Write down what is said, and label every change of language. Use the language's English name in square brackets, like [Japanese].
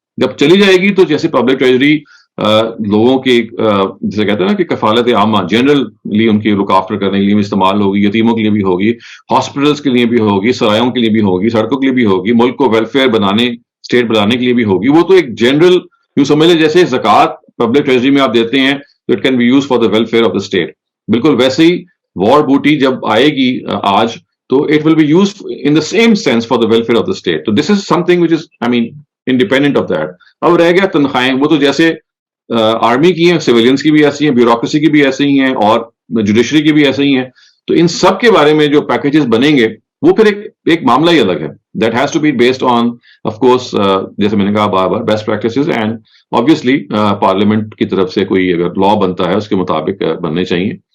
[Urdu] جب چلی جائے گی تو جیسے پبلک ٹریجری لوگوں کی جیسے کہتے ہیں نا کہ کفالت عامہ جنرلی ان کی رک آفٹر کرنے کے لیے بھی استعمال ہوگی, یتیموں کے لیے بھی ہوگی, ہاسپٹلس کے لیے بھی ہوگی, سرایوں کے لیے بھی ہوگی, سڑکوں کے لیے بھی ہوگی, ملک کو ویلفیئر بنانے اسٹیٹ بنانے کے لیے بھی ہوگی. وہ تو ایک جنرل یوں سمجھ لیں جیسے زکوٰۃ پبلک ٹریجری میں آپ دیتے ہیں تو [English] It can be use for the welfare of the state. [Urdu] بالکل ویسے ہی وار بوٹی جب آئے گی آج تو [English] It will be use in the same sense for the welfare of the state. تو this is something which is I mean independent of that. [Urdu] اب رہ گیا تنخواہیں, وہ تو جیسے آرمی کی ہیں, سویلینس کی بھی ایسی ہیں, بیوروکریسی کی بھی ایسے ہی ہیں, اور جوڈیشری کی بھی ایسے ہی ہیں. تو ان سب کے بارے میں جو پیکیجز بنیں گے وہ پھر ایک معاملہ ہی الگ ہے. [English] that has to be based on of course [Urdu] جیسے میں نے کہا بار بار best practices, [English] and obviously [Urdu] parliament کی طرف سے کوئی اگر لا بنتا ہے اس کے مطابق بننے چاہیے.